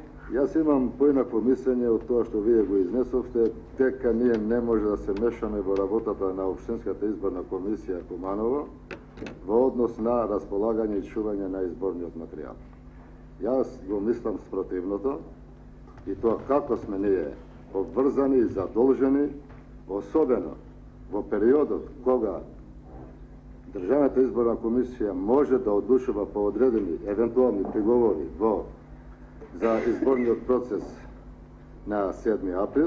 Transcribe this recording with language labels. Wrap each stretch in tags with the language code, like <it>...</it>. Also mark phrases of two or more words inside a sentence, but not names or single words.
<mk>Јас имам поеднакво мислење од тоа, што ви го iznесовте, дека ние не може да се мешаме во работата на Општинската изборна комисија Куманово во однос на располагање и чување на изборниот материјал. Јас го мислам спротивното и тоа како сме ние обврзани и задолжени, особено во периодот кога Државната изборна комисија може да одлучува по одредени евентуални приговори за изборниот процес на 7 април.</mk>